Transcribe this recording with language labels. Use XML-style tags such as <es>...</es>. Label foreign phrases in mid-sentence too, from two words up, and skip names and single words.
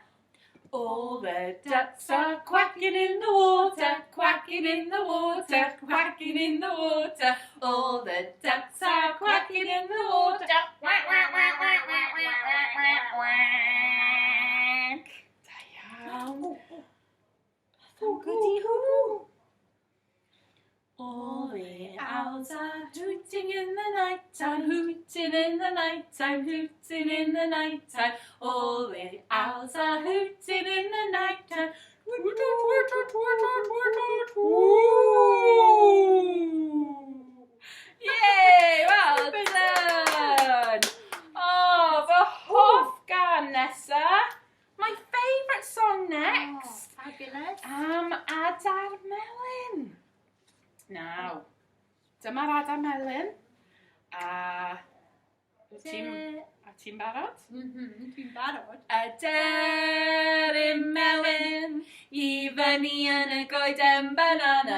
<en>All the ducks are quacking in the water, quacking in the water, quacking in the water. All the ducks are quacking in the water. Quack, quack, quack, quack, quack, quack, quack, quack.</en> <cy>Da iawn.</cy> <en>Oh, goody hoo. All the owls are hooting in the night time, hooting in the night time, hooting in the night time. All the owls are hooting in the night time. Yay! Well done! Oh, the</en> <cy>hoff gan nesa.</cy> <en>My favourite song next. Oh, fabulous.</en> <cy>Adar Melyn. Nawr, dyma'r Adar Melyn. A ti'n barod? Dwi'n barod. Aderyn Melyn, I fyny yn y goeden banana.</cy>